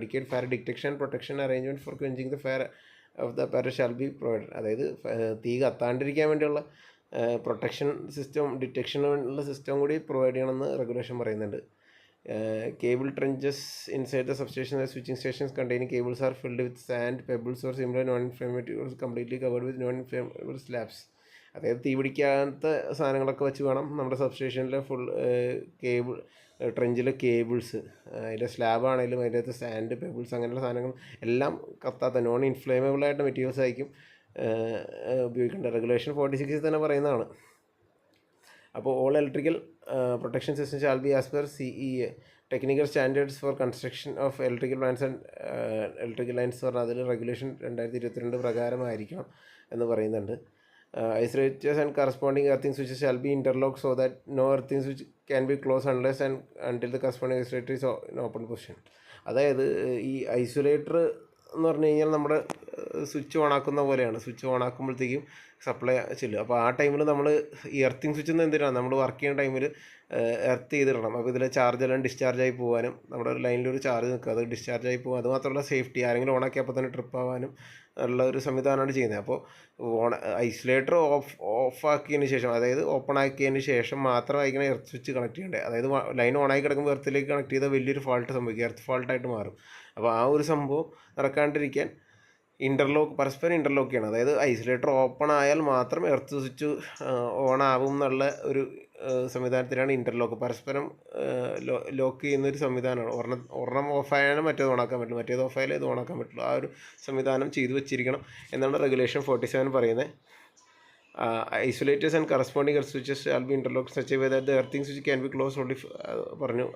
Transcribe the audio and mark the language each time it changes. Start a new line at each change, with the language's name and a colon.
English: Adequate fire detection protection arrangement for quenching the fire of the apparatus shall be provided.
Malayalam: അതായത് തീ കത്താണ്ടിരിക്കാൻ വേണ്ടിയുള്ള protection system, ഡിറ്റക്ഷനുള്ള system കൂടി provide ചെയ്യണമെന്ന് regulation പറയുന്നുണ്ട്.
English: Cable trenches inside the substation and switching stations containing cables are filled with sand, pebbles or similar non-inflammatory or completely covered with non-inflammable slabs.
Malayalam: അതായത് തീ പിടിക്കാത്ത സാധനങ്ങളൊക്കെ വെച്ച് വേണം നമ്മുടെ സബ്സ്റ്റേഷനിലെ ഫുൾ കേബിൾ ട്രെഞ്ചിലെ കേബിൾസ്, അതിൻ്റെ സ്ലാബാണെങ്കിലും അതിൻ്റെ അകത്ത് സാൻഡ്, പെബിൾസ് അങ്ങനെയുള്ള സാധനങ്ങൾ എല്ലാം കത്താത്ത നോൺ ഇൻഫ്ലേമബിൾ ആയിട്ട് മെറ്റീരിയൽസ് ആയിരിക്കും ഉപയോഗിക്കേണ്ടത്. റെഗുലേഷൻ 46 തന്നെ പറയുന്നതാണ്. അപ്പോൾ
English: all electrical protection system shall be as per CEA technical standards for construction of electrical plants and electrical lines
Malayalam: പറഞ്ഞാൽ അതിൽ
English: regulation 2022
Malayalam: പ്രകാരമായിരിക്കണം എന്ന് പറയുന്നുണ്ട്.
English: Isolators and corresponding earthing switches shall be interlocked so that no earthing switch can be closed unless and until the corresponding isolator is in open position.
Malayalam: അതായത് ഈ isolator എന്ന് പറഞ്ഞു കഴിഞ്ഞാൽ നമ്മുടെ സ്വിച്ച് ഓണാക്കുന്ന പോലെയാണ്. സ്വിച്ച് ഓണാക്കുമ്പോഴത്തേക്കും സപ്ലൈ ചെല്ലും. അപ്പോൾ ആ ടൈമിൽ നമ്മൾ ഈ എർത്തിങ് സ്വിച്ച് നിന്ന് എന്തിനാണ് നമ്മൾ വർക്ക് ചെയ്യുന്ന ടൈമിൽ എർത്ത് ചെയ്തിടണം. അപ്പോൾ ഇതിലെ ചാർജ് എല്ലാം ഡിസ്ചാർജ് ആയി പോകാനും നമ്മുടെ ഒരു ലൈനിലൊരു ചാർജ് നിൽക്കുക, അത് ഡിസ്ചാർജ് ആയി പോകും. അതുമാത്രമല്ല സേഫ്റ്റി, ആരെങ്കിലും ഓണാക്കി അപ്പോൾ തന്നെ ട്രിപ്പ് ആവാനും ഉള്ള ഒരു സംവിധാനമാണ് ചെയ്യുന്നത്. അപ്പോൾ ഐസൊലേറ്റർ ഓഫാക്കിയതിന് ശേഷം, അതായത് ഓപ്പൺ ആക്കിയതിന് ശേഷം മാത്രമായിരിക്കണം എർത്ത് സ്വിച്ച് കണക്ട് ചെയ്യേണ്ടത്. അതായത് ലൈൻ ഓണാക്കി കിടക്കുമ്പോൾ എർത്തിലേക്ക് കണക്ട് ചെയ്താൽ വലിയൊരു ഫാൾട്ട് സംഭവിക്കും, എർത്ത് ഫാൾട്ടായിട്ട് മാറും. അപ്പോൾ ആ ഒരു സംഭവം നടക്കാണ്ടിരിക്കാൻ പരസ്പരം ഇൻ്റർലോക്ക് ചെയ്യണം. അതായത് ഐസൊലേറ്റർ ഓപ്പൺ ആയാൽ മാത്രം എർത്ത് സ്വിച്ച് ഓൺ ആവും എന്നുള്ള ഒരു സംവിധാനത്തിനാണ് ഇൻ്റർലോക്ക്. പരസ്പരം ലോക്ക് ചെയ്യുന്നൊരു സംവിധാനമാണ്. ഒരെണ്ണം ഓഫായാലും മറ്റേത് ഓണാക്കാൻ പറ്റുള്ളൂ, മറ്റേത് ഓഫായാലും ഇത് ഓണാക്കാൻ പറ്റുള്ളൂ. ആ ഒരു സംവിധാനം ചെയ്തു വെച്ചിരിക്കണം എന്നാണ് റെഗുലേഷൻ 47 പറയുന്നത്.
English: Isolators and corresponding earth switches shall be interlocked such a way that the earthing switch can be closed only
Malayalam: പറഞ്ഞു.